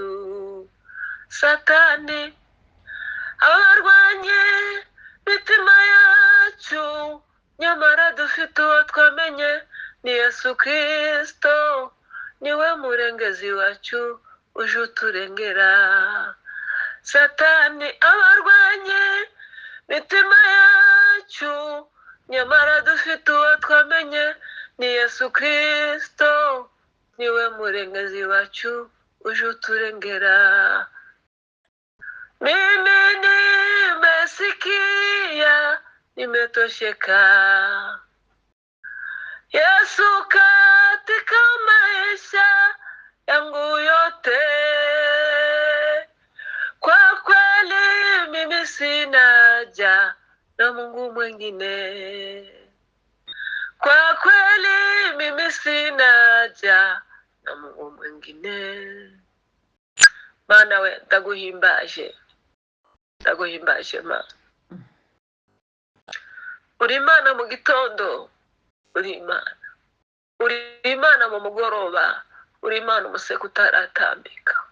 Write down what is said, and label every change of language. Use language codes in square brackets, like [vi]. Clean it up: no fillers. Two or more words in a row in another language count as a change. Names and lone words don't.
[rw] Satani abarwanye mitima yacu, nyamara dufite uwo twamenye, ni Yesu Kristo, niwe murengezi wacu uje uturengera. Satani abarwanye mitima yacu, nyamara dufite uwo twamenye, ni Yesu Kristo, niwe murengezi wacu uje uturengera. [sw] mimi nimesikia, nimetosheka. Yesu katika maisha yangu yote, kwa kweli mimi sina haja na Mungu mwingine. Kwa kweli mimi sina haja na Mungu mwingine. [rw] Mana we ndaguhimbaje Mana. uri Imana mu gitondo, uri Imana mu mugoroba, uri Imana umuseke utaratambika.